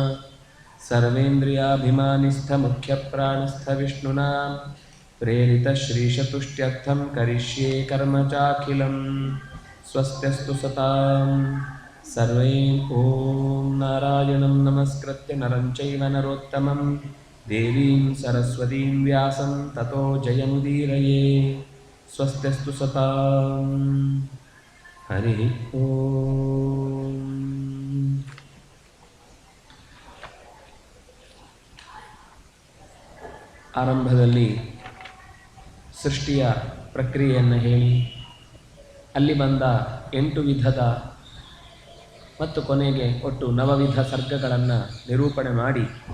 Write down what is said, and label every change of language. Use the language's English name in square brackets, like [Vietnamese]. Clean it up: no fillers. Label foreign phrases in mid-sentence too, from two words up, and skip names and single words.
[Sanskrit] सर्वेन्द्रियाभिमानिस्थमुख्यप्राणस्थविष्णुना प्रेरितश्रीशतुष्ट्यर्थं करिष्ये कर्म चाखिलं स्वस्त्यस्तु सतां सर्वैः ॐ नारायणं नमस्कृत्य नरं चैव नरोत्तमं देवीं सरस्वतीं व्यासं ततो जयमुदीरये स्वस्त्यस्तु सतां हरिः ओम्. [Kannada] ಆರಂಭದಲ್ಲಿ ಸೃಷ್ಟಿಯ ಪ್ರಕ್ರಿಯೆಯನ್ನು ಹೇಳಿ ಅಲ್ಲಿ ಬಂದ 8 ವಿಧದ ಮತ್ತು ಕೊನೆಗೆ ಒಟ್ಟು 9 ವಿಧ ಸರ್ಗಗಳನ್ನು ನಿರೂಪಣೆ ಮಾಡಿ